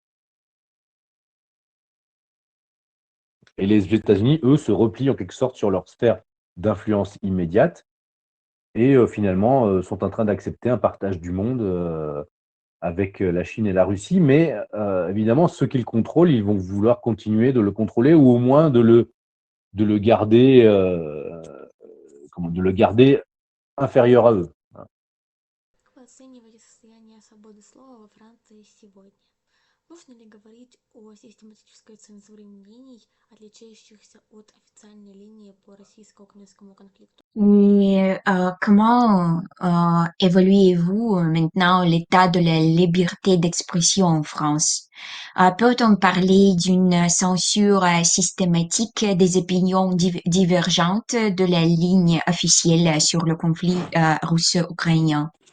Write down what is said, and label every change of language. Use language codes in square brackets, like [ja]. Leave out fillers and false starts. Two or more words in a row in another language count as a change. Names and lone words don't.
[fr] Et les États-Unis, eux, se replient en quelque sorte sur leur sphère d'influence immédiate et finalement sont en train d'accepter un partage du monde avec la Chine et la Russie. Mais évidemment, ceux qui le contrôlent, ils vont vouloir continuer de le contrôler ou au moins de le garder, de le garder inférieur à eux. [ru] Как вы оцениваете состояние свободы слова во Франции сегодня? Можно ли говорить о систематической цензуре мнений, отличающихся от официальной линии по российско-украинскому конфликту? [fr] Et comment évaluez-vous maintenant l'état de la liberté d'expression en France? Peut-on parler d'une censure systématique des opinions divergentes de la ligne officielle sur le conflit russo-ukrainien?